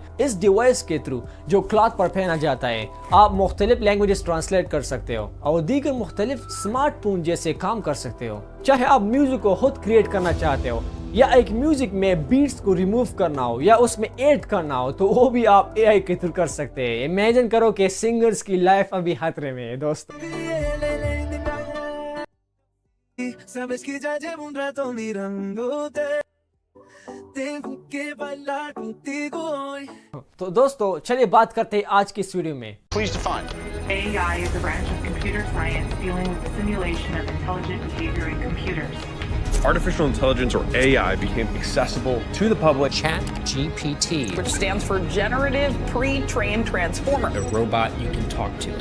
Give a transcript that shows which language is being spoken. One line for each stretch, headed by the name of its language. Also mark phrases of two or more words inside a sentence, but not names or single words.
Urdu: اس ڈیوائس کے تھرو جو کلاتھ پر پہنا جاتا ہے آپ مختلف
English: languages translate
Urdu: کر سکتے ہو اور دیگر مختلف اسمارٹ فون جیسے کام کر سکتے ہو. چاہے آپ میوزک کو خود کریئیٹ کرنا چاہتے ہو یا ایک میوزک میں بیٹس کو ریموو کرنا ہو یا اس میں ایڈ کرنا ہو تو وہ بھی آپ AI کے تھرو کر سکتے ہیں. امیجن کرو کہ سنگرز کی لائف ابھی خطرے میں ہے. دوستوں,
Spanish: Sabes que ya llevo un rato mirándote.
Urdu: تو دوستوں چلئے بات کرتے ہیں آج کی اس ویڈیو میں.
English: Please define. AI is a branch of computer science dealing with the simulation of intelligent behavior in computers. Artificial intelligence, or AI, became accessible to the public. ChatGPT, which stands for Generative Pre-trained Transformer. a robot you can talk to.